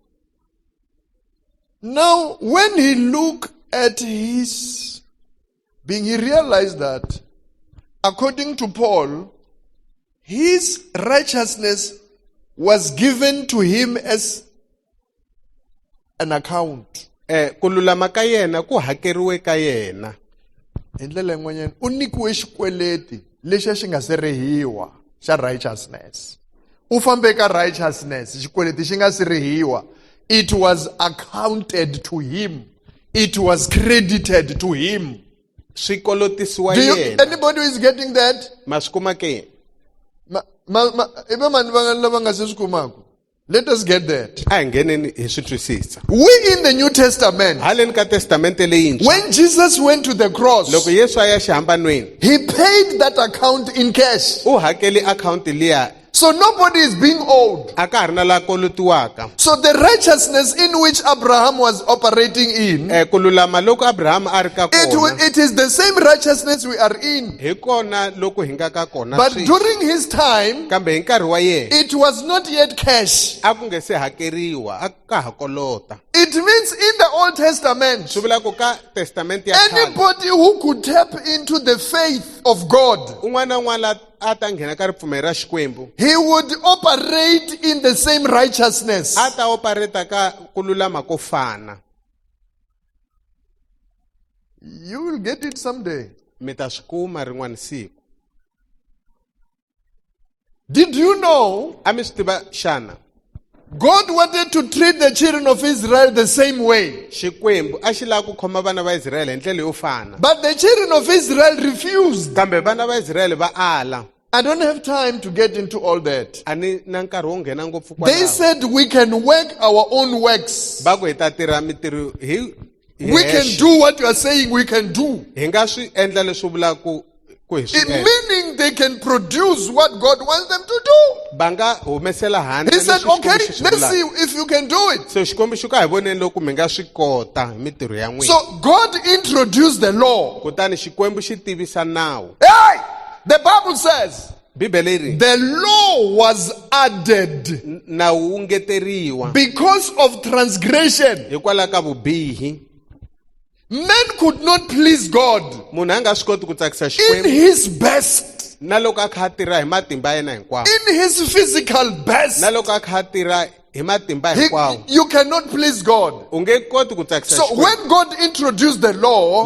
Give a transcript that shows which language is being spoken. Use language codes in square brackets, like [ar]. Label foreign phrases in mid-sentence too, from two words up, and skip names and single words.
[en] Now, when he looked at his being, he realized that, according to Paul, his righteousness was given to him as an account. [ts] ku lulama ka yena ku hakeriwe ka yena Hi ndlela yin'wanyana u nyikiwe xikweleti lexi a xi nga se rihiwa xa righteousness. U fambe ka righteousness, xikweleti xi nga se rihiwa. [en] It was accounted to him. It was credited to him. [ts] swi kolotisiwa [en] Do you, [ts] yena [en] anybody who is getting that? [ts] ma swi kuma ke Ibe mani lava nga se swi kumaku? [en] Let us get that. [ts] a hi ngheneni hi swi twisisa [en] We in the New Testament, [ts] haleni ka testamente leyintshwa [en] when Jesus went to the cross, [ts] loko Yesu a ya xihambanweni [en] he paid that account in cash. [ts] u hakeli akhawunti liya [en] So nobody is being owed. [ts] a ka ha ri na la kolotiwaka [en] So the righteousness in which Abraham was operating in, [ts] ku lulama loko Abraham a ri ka kona [en] it is the same righteousness we are in. [ts] hi kona loko hi nga ka kona [en] But [ts] sweswi. [en] during his time, [ts] kambe hi nkarhi wa yena [en] it was not yet cash. [ts] a ku nge se hakeriwa a ka ha kolota [en] It means in the Old Testament, [ts] swi vula ku ka testamente ya khale [en] anybody who could tap into the faith of God, [ts] un'wana na un'wana la a ta nghena ka ripfumelo ra Xikwembu [en] he would operate in the same righteousness. [ts] a ta opereta ka ku lulama ko fana [en] You will get it someday. [ts] mi ta swi kuma rin'wana siku [en] Did you know [ts] a mi swi tiva xana [en] God wanted to treat the children of Israel the same way? [ts] xikwembu a xi lava ku khoma vana va Israyele hi ndlela yo fana, [en] But the children of Israel refused. [ts] kambe vana va Israyele va ala. [en] I don't have time to get into all that. [ts] A ni na nkarhi wo nghena ngopfu [en] They [ts] kwalaho. [en] said we can work our own works. [ts] Va ku hi ta tirha mitirho hi [en] We can [ts] hexe. [en] do what you are saying we can do. [ts] Hi nga swi endla leswi vulaka ku hi swi [en] It [ts] endla. [en] meaning they can produce what God wants them to do. [ts] Va nga humesela handle [en] He said, [ts] leswi [en] okay, [ts] Xikwembu xi swi [en] let's [ts] vulaka. [en] see if you can do it. [ts] So xikwembu xi ka hi voneni loko mi nga swi kota hi mitirho ya n'wina. [en] So God introduced the law. [ts] Kutani xikwembu xi tivisa nawu. [en] Hey! The Bible says [ts] Bibele ri [en] the law was added [ts] nawu wu ngeteriwa [en] because of transgression. [ts] hikwalaho ka vubihi. [en] Men could not please God [ts] Munhu a nga swi koti ku tsakisa [en] in [ts] xikwembu [en] his best, [ts] na loko a kha a tirha hi matimba ya yena hinkwawo, [en] in his physical best. [ts] na loko a kha a tirha hi matimba hinkwawo, [en] You cannot please God. [ts] u nge koti ku tsakisa [en] So [ts] xikwembu. [en] when God introduced the law,